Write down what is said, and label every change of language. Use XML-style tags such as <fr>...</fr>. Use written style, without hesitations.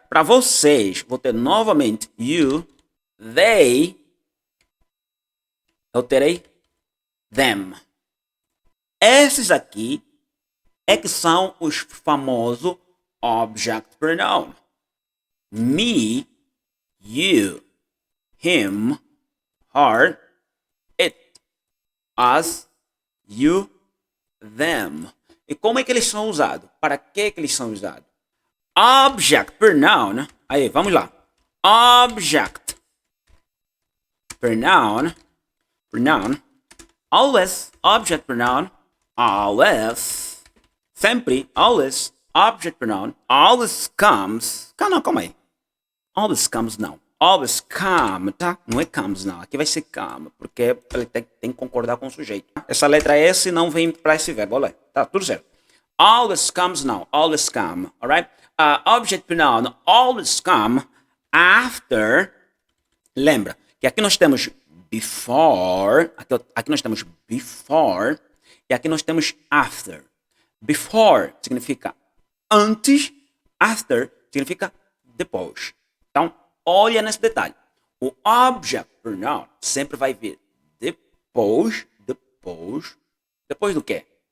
<pt>Para vocês, vou ter novamente you, they, eu terei them. Esses aqui é que são os famosos object pronoun.</pt> <en>Me, you, him, her, it, us, you, them.</en> <pt>E como é que eles são usados? Para que eles são usados?</pt> <en>Object pronoun.</en> <pt>Aí, vamos lá.</pt> <en>Object pronoun. Always. Object pronoun. Always. Sempre. Always. Object pronoun. Always comes.</en> <pt>Calma aí.</pt> <en>Always comes não. always come,</en> <pt>tá? Não é comes, não. Aqui vai ser come, porque ele tem que concordar com o sujeito. Essa letra S não vem para esse verbo, olha. Tá, tudo certo. Always comes, não.</pt> <en>Always come, alright? Object pronoun, always come after.</en> <pt>Lembra que aqui nós temos before, aqui nós temos before, e aqui nós temos after. Before significa antes, after significa depois. Então, olha nesse detalhe. O object pronoun sempre vai vir depois do quê?</pt>